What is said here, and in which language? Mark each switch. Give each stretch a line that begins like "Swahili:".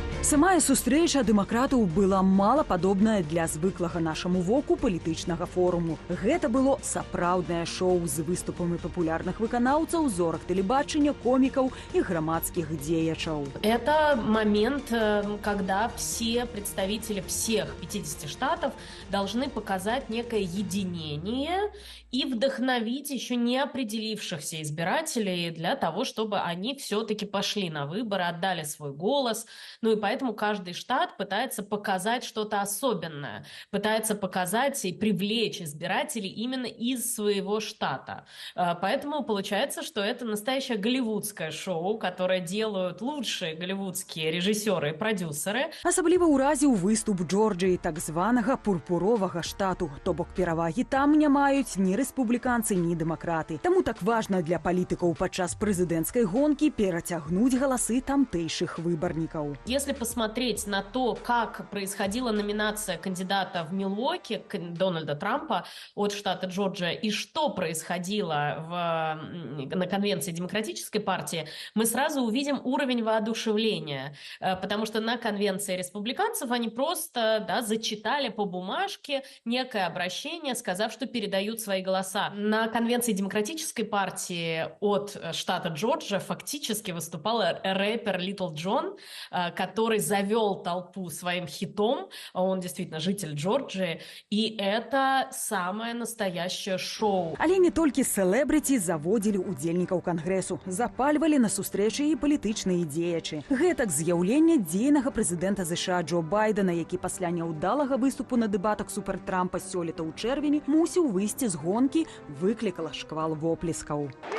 Belarusian: Самая сустрэча дэмакратаў была малападобная для звыклага нашаму воку палітычнага форуму. Гэта было сапраўднае шоу з выступамі папулярных выканаўцаў, зорак тэлебачання, комікаў и грамадских дзеячаў.
Russian: Это момент, когда все представители всех 50 штатов должны показать некое единение и вдохновить еще не определившихся избирателей для того, чтобы они все-таки пошли на выборы, отдали свой голос. Ну и поэтому каждый штат пытается показать что-то особенное, пытается показать и привлечь избирателей именно из своего штата. Поэтому получается, что это настоящее голливудское шоу, которое делают лучшие голливудские режиссеры и продюсеры.
Belarusian: Асабліва ўразіў выступ Джорджыі, так званага пурпуровага штату. То бок перавагі там не маюць ні рэспубліканцы, ні дэмакраты. Таму так важна для палітыкаў падчас прэзідэнцкай гонкі перацягнуць галасы тамтэйшых выбарнікаў.
Russian: Если посмотреть на то, как происходила номинация кандидата в Милуоки, Дональда Трампа от штата Джорджия, и что происходило на конвенции Демократической партии, мы сразу увидим уровень воодушевления. Потому что на конвенции республиканцев они просто зачитали по бумажке некое обращение, сказав, что передают свои голоса. На конвенции Демократической партии от штата Джорджия фактически выступал рэпер Литл Джон, который завел толпу своим хитом. Он действительно житель Джорджии. И это самое настоящее шоу.
Belarusian: Але не толькі селебрыці заводзілі удзельнікаў кангрэсу. Запальвалі на сустрэчы і палітычныя дзеячы. Гэтак з'яўлення дзейнага прэзідэнта ЗША Джо Байдена, які пасля няўдалага выступу на дэбатах супер Трампа сёлета ў чэрвені мусіў выйсці з гонкі, выклікала шквал воплескаў.